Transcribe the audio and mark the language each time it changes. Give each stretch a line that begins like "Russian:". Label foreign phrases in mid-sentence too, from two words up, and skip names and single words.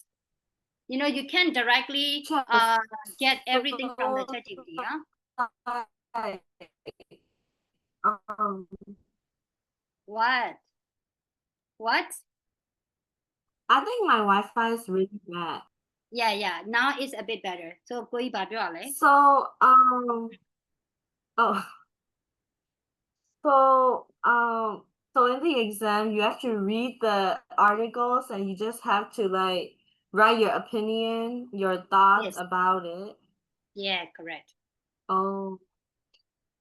English: You know, you can directly get everything from the ChatGPT, yeah? um, What? What? I think my Wi-Fi is really bad. Yeah. Now it's a bit better. So,
Burmese: ကိုကြီးဘာပြောရလဲ?
English: So, oh, so in the exam, you have to read the articles and you just have to like write your opinion, your thoughts Yes. about it. Yeah, correct.